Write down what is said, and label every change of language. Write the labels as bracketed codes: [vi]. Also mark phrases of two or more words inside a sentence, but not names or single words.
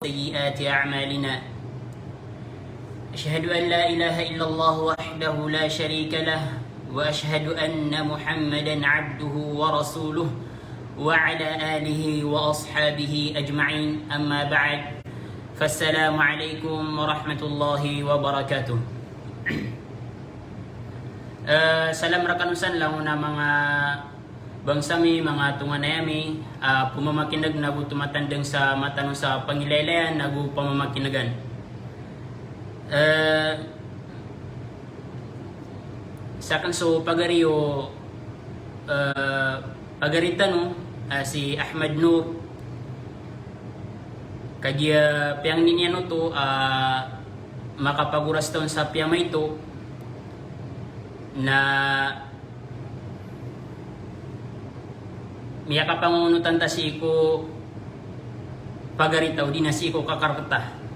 [ar] سيئات أعمالنا أشهد أن لا إله إلا الله وحده لا شريك له وأشهد أن محمدا عبده ورسوله وعلى آله وأصحابه أجمعين أما بعد فالسلام عليكم ورحمة الله وبركاته. [mrw] Salam rakanusan lang na mga bangsami, mga tunganayami, pumamakinag na tumatandang sa matanong sa pangilalayan, nagu pamamakinagan. Sa kanso pagariyo, pagaritan no, si Ahmad Nur, kagya piyang niya no to, makapaguras taon sa piyamay ito, na miya kapangunutan ta si ko pagaritaw di na si ko kakarkata.